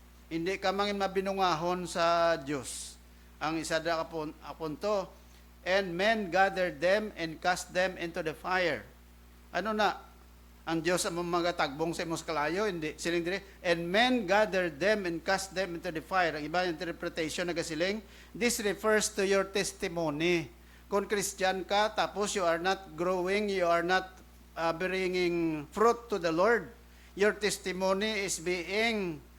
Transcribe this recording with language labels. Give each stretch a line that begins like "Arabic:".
Hiligaynon: Hindi ka mangin mabinungahon sa Dios. Ang isa da apunto,
English: and men gathered them and cast them into the fire.
Hiligaynon: Ano na? Ang Diyos ang mga tagbong sa imong kalayo, hindi. Siling dire,
English: and men gathered them and cast them into the fire.
Hiligaynon: Ang iba interpretation na gasiling,
English: this refers to your testimony.
Hiligaynon: Kung Christian ka, tapos
English: you are not growing, you are not bringing fruit to the Lord, your testimony is being,